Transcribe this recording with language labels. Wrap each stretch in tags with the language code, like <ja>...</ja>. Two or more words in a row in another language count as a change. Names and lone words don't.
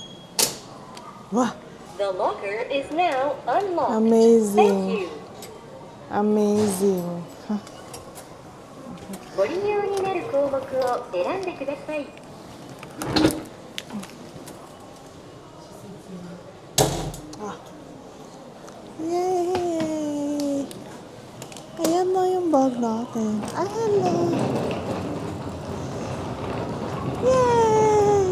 <en>Wow! The locker is now unlocked. Amazing. Thank you. Amazing.</en> <ja>ご利用になる項目を選んでください。</ja> <en>Yay!</en> <tl>Ayan na yung bag natin. Ay, hello! Yay!</tl>